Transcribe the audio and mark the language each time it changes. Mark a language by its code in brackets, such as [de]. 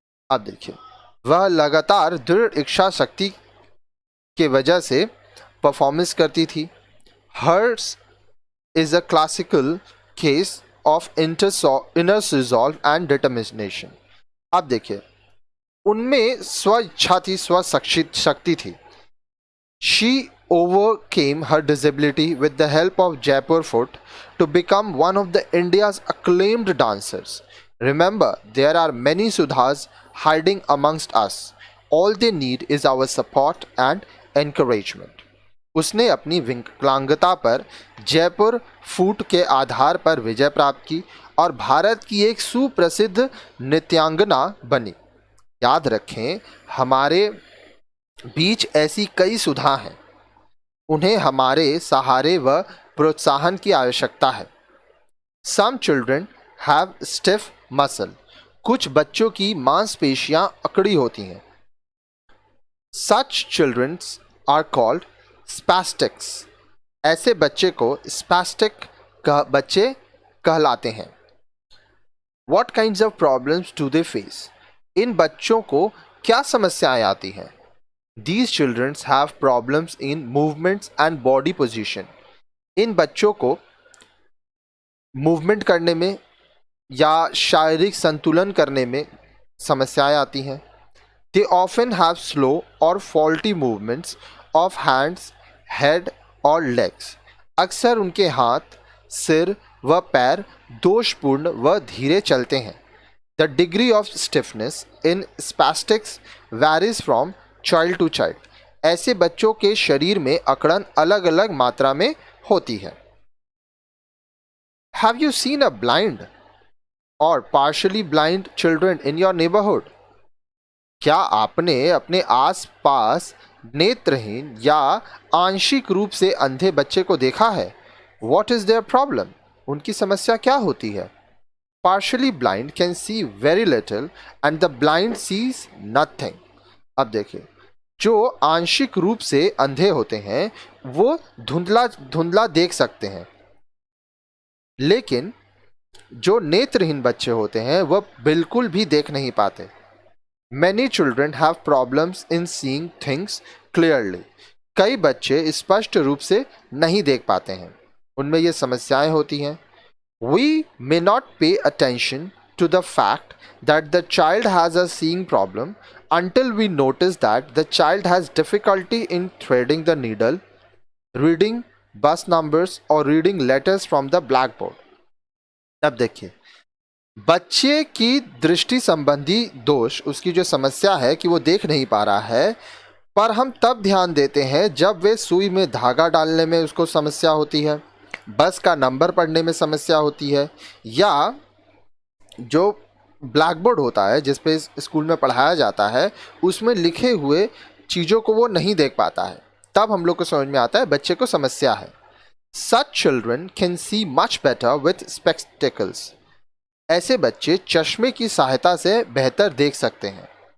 [hi] अब देखिए, वह लगातार दृढ़ इच्छा शक्ति के वजह से परफॉर्मेंस करती थी। [en] Hers is a classical case of inner resolve and determination. [hi] अब देखिए, उनमें स्व इच्छा थी, स्व शक्ति थी. [en] She overcame her disability with the help of Jaipur Foot to become one of the India's acclaimed dancers. Remember, there are many Sudhas hiding amongst us. All they need is our support and encouragement. [hi] उसने अपनी विकलांगता पर जयपुर फूट के आधार पर विजय प्राप्त की और भारत की एक सुप्रसिद्ध नृत्यांगना बनी. याद रखें, हमारे बीच ऐसी कई सुधा हैं. उन्हें हमारे सहारे व प्रोत्साहन की आवश्यकता है. [en] Some children have stiff muscle. [hi] कुछ बच्चों की मांसपेशियां अकड़ी होती हैं. [en] Such children are called spastics. [hi] ऐसे बच्चे को spastic बच्चे कहलाते हैं. [en] What kinds of problems do they face? [hi] इन बच्चों को क्या समस्याएं आती हैं? [en] These children have problems in movements and body position. [hi] इन बच्चों को मूवमेंट करने में या शारीरिक संतुलन करने में समस्याएं आती हैं. [en] They often have slow or faulty movements of hands, head [hi] और [en] legs. [hi] अक्सर उनके हाथ, सिर व पैर दोषपूर्ण व धीरे चलते हैं. [en] The degree of stiffness in spastics varies from child to child. [hi] ऐसे बच्चों के शरीर में अकड़न अलग अलग मात्रा में होती है. [en] Have you seen a blind or partially blind children in your neighborhood? [hi] क्या आपने अपने आस पास नेत्रहीन या आंशिक रूप से अंधे बच्चे को देखा है? [en] What is their problem? [hi] उनकी समस्या क्या होती है? [en] Partially blind can see very little and the blind sees nothing. [hi] अब देखिए, जो आंशिक रूप से अंधे होते हैं वो धुंधला धुंधला देख सकते हैं, लेकिन जो नेत्रहीन बच्चे होते हैं वह बिल्कुल भी देख नहीं पाते. [en] Many children have problems in seeing things clearly. [hi] कई बच्चे स्पष्ट रूप से नहीं देख पाते हैं, उनमें ये समस्याएं होती हैं. [en] We may not pay attention to the fact that the child has a seeing problem until we notice that the child has difficulty in threading the needle, reading bus numbers or reading letters from the blackboard. [hi] अब देखिए, बच्चे की दृष्टि संबंधी दोष, उसकी जो समस्या है कि वो देख नहीं पा रहा है, पर हम तब ध्यान देते हैं जब वे सुई में धागा डालने में उसको समस्या होती है, बस का नंबर पढ़ने में समस्या होती है, या जो ब्लैक बोर्ड होता है जिस पे स्कूल में पढ़ाया जाता है उसमें लिखे हुए चीज़ों को वो नहीं देख पाता है. तब हम लोग को समझ में आता है बच्चे को समस्या है. [en] Such children can see much better with spectacles. [hi] ऐसे बच्चे चश्मे की सहायता से बेहतर देख सकते हैं.